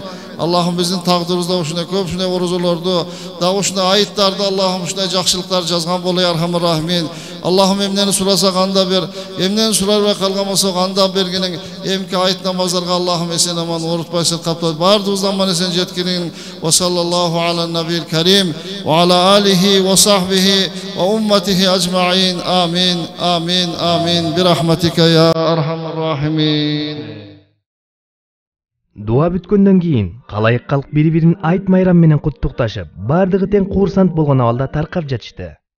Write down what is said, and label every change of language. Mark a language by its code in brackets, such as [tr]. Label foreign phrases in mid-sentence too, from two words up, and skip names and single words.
[ky] Аллахым биздин тагдырыбызда ушундай көп ушундай орозолорду, да ушундай айыттарды Аллахым ушундай жакшылыктар жазган боло [ar] يا أرحم الراحمين. [ky] Аллахым эмнени сурасак анда бер, эмнени сурабай калган болсок анда бергениң. Эмки айт намаздарга Аллахым эсен аман оорутпай сыркаптап баардыгыбызды аман эсен жеткириң. [ar] وصلى الله على النبي الكريم وعلى آله وصحبه وأمته أجمعين. آمين آمين آمين. برحمتك يا أرحم الراحمين. [ky] Дуа бүткөндөн кийин калайык калк бири-бирин айт майрам менен куттукташып, бардыгы тең курсант болгон абалда таркап жатышты.